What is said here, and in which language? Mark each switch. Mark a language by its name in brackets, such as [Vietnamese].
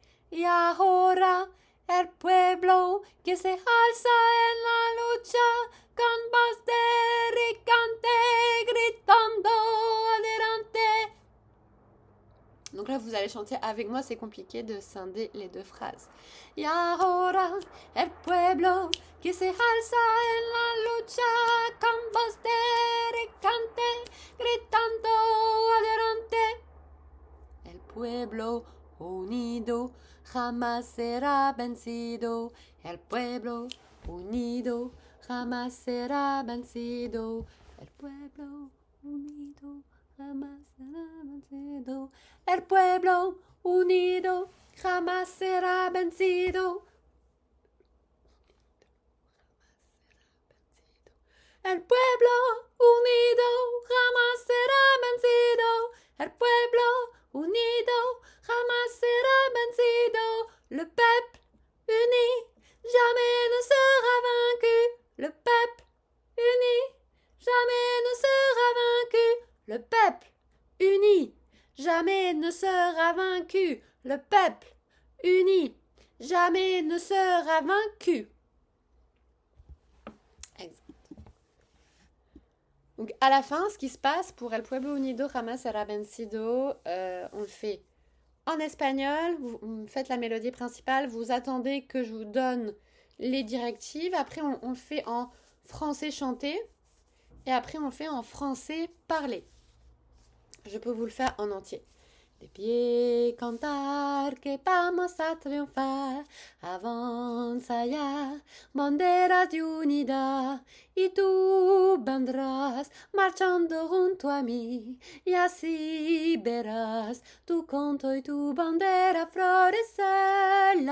[Spanish] Y ahora el pueblo que se alza en la lucha con voz de ricante gritando adelante. [French] Donc là, vous allez chanter avec moi, c'est compliqué de scinder les deux phrases. [Spanish] Y ahora el pueblo que se alza en la lucha con voz de ricante gritando adelante. El pueblo unido jamás será vencido. El pueblo unido jamás será vencido. El pueblo unido jamás será vencido. El pueblo unido jamás será vencido. El pueblo unido jamás será vencido. El pueblo unido jamás será vencido. [French] Le peuple uni jamais ne sera vaincu. Le peuple uni jamais ne sera vaincu. Le peuple uni jamais ne sera vaincu. Le peuple uni jamais ne sera vaincu. Donc à la fin, ce qui se passe pour El Pueblo Unido Jamás Será Vencido, on le fait en espagnol, vous faites la mélodie principale, vous attendez que je vous donne les directives, après on le fait en français chanté, et après on le fait en français parlé. Je peux vous le faire en entier. [Spanish] De pie cantar que vamos a triunfar, avanza ya, banderas de unidad, y tú vendrás marchando junto a mí, y así verás tu canto y tu bandera florecer